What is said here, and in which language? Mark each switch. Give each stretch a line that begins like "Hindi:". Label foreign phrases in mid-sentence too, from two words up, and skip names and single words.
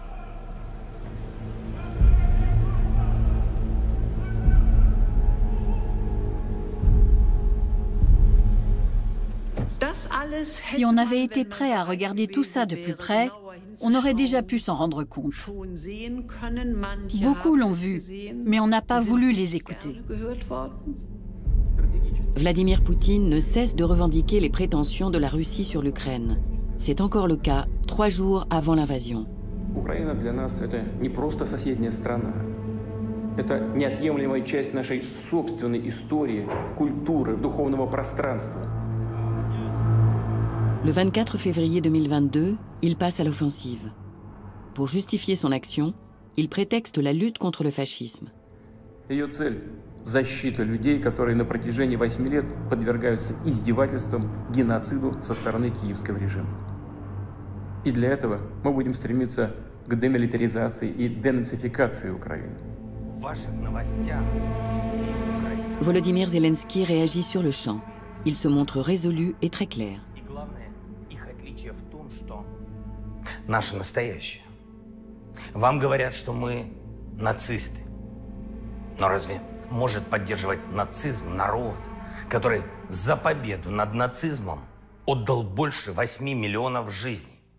French: Si on avait été prêt à regarder tout ça de plus près, on aurait déjà pu s'en rendre compte. Beaucoup l'ont vu, mais on n'a pas voulu les écouter. Vladimir Poutine ne cesse de revendiquer les prétentions de la Russie sur l'Ukraine. C'est encore le cas 3 jours avant l'invasion.
Russian: Украина для нас это не просто соседняя страна. Это неотъемлемая часть нашей собственной истории, культуры, духовного пространства.
French: Le 24 février 2022, il passe à l'offensive. Pour justifier son action, il prétexte la lutte contre le fascisme.
Russian: Ее цель – защита людей, которые на протяжении 8 лет подвергаются издевательствам, геноциду со стороны киевского режима. И для этого мы будем стремиться к демилитаризации и денацификации Украины.
French: Volodymyr Zelensky réagit sur le champ. Il se montre résolu et très clair.
Russian: Наше настоящее. Вам говорят, что мы нацисты. Но разве может поддерживать нацизм народ, который за победу над нацизмом отдал больше 8 миллионов жизней?